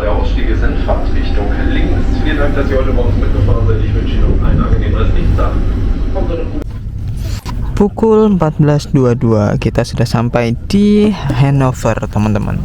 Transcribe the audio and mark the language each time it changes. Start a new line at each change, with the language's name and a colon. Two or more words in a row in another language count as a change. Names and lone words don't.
German: Der Ausstieg ist in Fahrtrichtung links. Vielen Dank, dass ihr heute bei uns mitgefahren seid. Ich wünsche Ihnen noch einen angenehmen Restdienstag.
Indonesian: Pukul 14.22 kita sudah sampai di Hannover teman-teman.